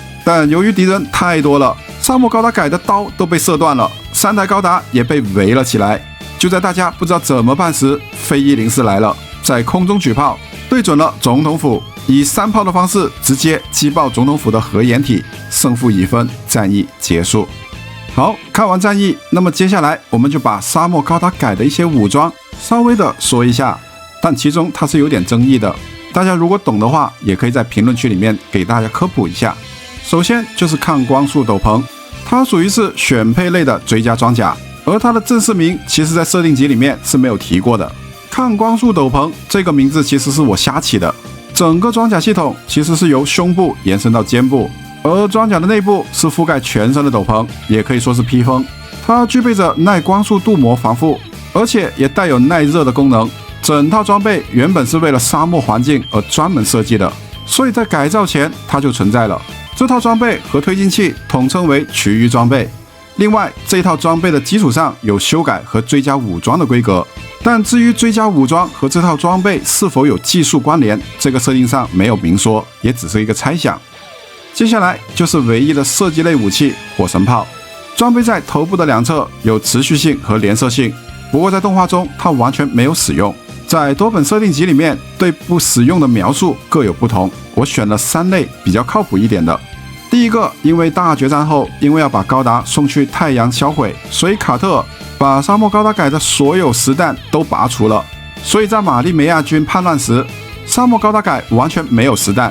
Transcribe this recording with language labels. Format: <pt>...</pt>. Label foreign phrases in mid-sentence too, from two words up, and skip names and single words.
<zh>但由於敵人太多了，沙漠高達改的刀都被射斷了，3台高達也被圍了起來。就在大家不知道怎麼辦時，飛104來了，在空中舉炮，對準了總統府，以3炮的方式直接擊爆總統府的核掩體，勝負已分，戰役結束。好，看完戰役，那麼接下來我們就把沙漠高達改的一些武裝稍微的說一下，但其中它是有點爭議的，大家如果懂的話，也可以在評論區裡面給大家科普一下。首先就是抗光束斗篷，它屬於是選配類的追加裝甲，而它的正式名其實在設定集裡面是沒有提過的。抗光束斗篷這個名字其實是我瞎起的，整個裝甲系統其實是由胸部延伸到肩部，而裝甲的內部是覆蓋全身的斗篷，也可以說是披風。它具備着耐光束鍍膜防護，而且也帶有耐熱的功能。整套裝備原本是為了沙漠環境而專門設計的，所以在改造前它就存在了。這套裝備和推進器統稱為區域裝備。另外，這套裝備的基礎上有修改和追加武裝的規格，但至於追加武裝和這套裝備是否有技術關聯，這個設定上沒有明說，也只是一個猜想。接下來就是唯一的射擊類武器火神炮，裝備在頭部的兩側有持續性和連射性，不過在動畫中它完全沒有使用。在多本設定集裡面對不使用的描述各有不同， 我选了3类比较靠谱一点的。第一个，因为大决战后，因为要把高达送去太阳销毁，所以卡特尔把沙漠高达改的所有实弹都拔除了，所以在玛丽梅亚军叛乱时，沙漠高达改完全没有实弹。</zh>